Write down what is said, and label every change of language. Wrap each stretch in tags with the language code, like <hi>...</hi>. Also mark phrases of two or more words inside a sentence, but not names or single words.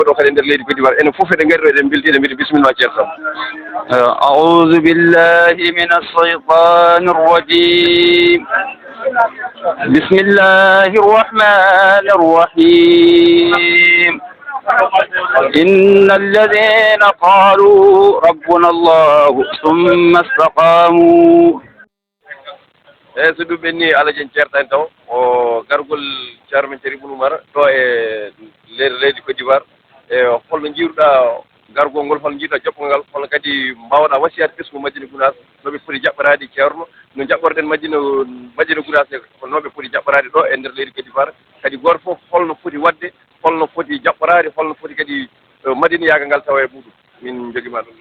<ff>ɗo kadi nder leydi Côte d'Ivoire enen fof eɗen ngari ɗo eɗen belti eɗen mbiɗa bisimilla ceerno Samba</ff> <ar>أعوذ بالله من الشيطان الرجيم بسم الله الرحمن الرحيم إن الذين قالوا ربنا الله ثم استقاموا</ar> <ff>eyyi so ɗum ɓenni alaji en ceertani taw o gargol ceerno men Thierry Ibou Oumar ɗo e leydi Côte d'Ivoire e holno jiiruɗa gargol ngol holno jiiruɗa jaɓɓol ngal holno kadi mbawɗa wasiyade ɓesgu Madina Gounass noɓe poti jaɓɓorade ceerno no jaɓɓorɗen Madina Gounass ko noɓe poti jaɓɓorade ɗo e nder leydi Côte d'Ivoire kadi goto fof holno foti wadde holno foti jaɓɓorade holno foti kadi Madina yaaga ngal tawa e muɗum min joguima ɗum</ff>